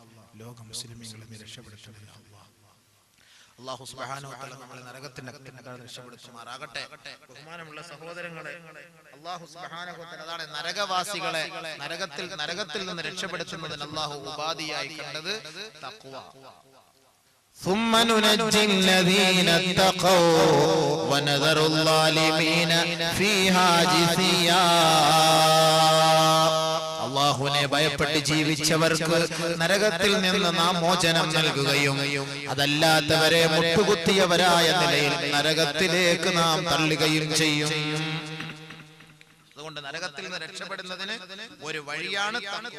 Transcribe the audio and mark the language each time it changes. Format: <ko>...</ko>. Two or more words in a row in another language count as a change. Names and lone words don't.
<ml>ലോക മുസ്ലിമീങ്ങളെ നീ രക്ഷപ്പെടുത്തണേ</ml> <ar>يا الله. الله سبحانه وتعالى</ar> <ml>നമ്മളെ നരകത്തിന്റെ രക്ഷപ്പെടുത്തുമാറാകട്ടെ. ബഹുമാനമുള്ള സഹോദരങ്ങളെ,</ml> <ar>الله سبحانه وتعالى</ar> <ml>അതാണ് നരകവാസികളെ നരകത്തിൽ നിന്ന് രക്ഷപ്പെടുത്തുന്നതിന് അല്ലാഹു ഉപാധിയായി കണ്ടത് തഖ്വ.</ml> <ar>ثم ننجي الذين اتقوا ونذر الظالمين فيها جثيا.</ar> <ml>അല്ലാഹുവിനെ ഭയപ്പെട്ട് ജീവിച്ചവർക്ക് നരകത്തിൽ നിന്ന് നാം മോചനം നൽകുകയും അതല്ലാത്തവരെ മുട്ടുകുത്തിയവരായ നിലയിൽ നരകത്തിലേക്ക് നാം തള്ളുകയും ചെയ്യും. അതുകൊണ്ട് നരകത്തിൽ നിന്ന് രക്ഷപ്പെടുന്നതിന് ഒരു വഴിയാണ് തഖ്വ.</ml>